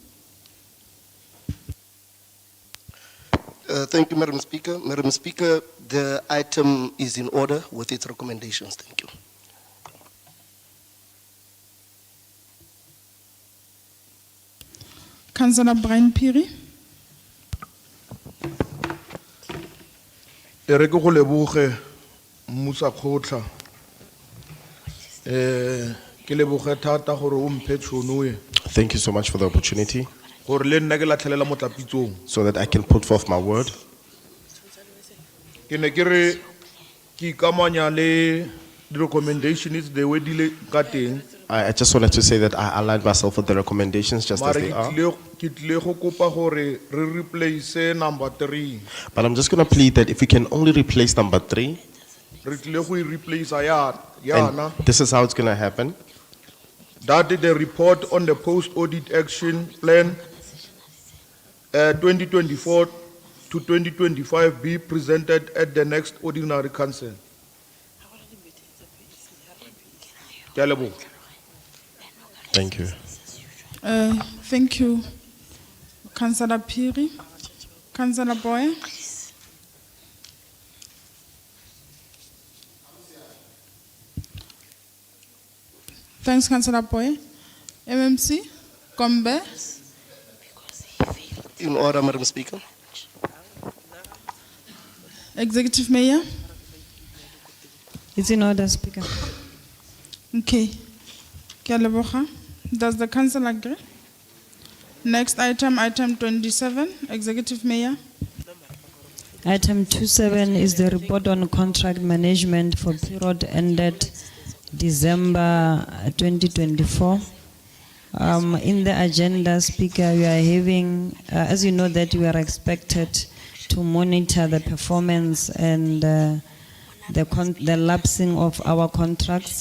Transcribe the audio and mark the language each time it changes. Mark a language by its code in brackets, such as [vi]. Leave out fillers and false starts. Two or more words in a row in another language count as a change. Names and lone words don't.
[en] Thank you, Madam Speaker. Madam Speaker, the item is in order with its recommendations. Thank you. Councillor Brian Piri. [tn] E re ke go leboge mmusa kgotla ke leboge thata gore o mphe tšhono e [en] Thank you so much for the opportunity [tn] gore le nna ke latlhelela motlapitsong [en] so that I can put forth my word. [tn] ke ne ke re ke ikamanya le di-recommendations [en] the way [tn] di le ka teng [en] I just wanted to say that I aligned myself with the recommendations just as [tn] mare [en] they are. [tn] ke tlile go kopa gore re replace number 3 [en] But I'm just going to plead that if we can only replace number 3, [tn] re tlile go e replace yana [en] and this is how it's going to happen. that the report on the post-audit action plan 2024 to 2025 be presented at the next ordinary council. [tn] Ke a leboga. [en] Thank you. Thank you, Councillor Piri. Councillor Boy. Thanks, Councillor Boy. MMC Kombe. In order, Madam Speaker. Executive Mayor. It's in order, Speaker. [tn] Okay. Ke a leboga. [en] Does the council agree? Next item, item 27, Executive Mayor. Item 27 is the report on contract management for period ended December 2024. In the agenda, Speaker, we are having, as you know, that we are expected to monitor the performance and the lapsing of our contracts.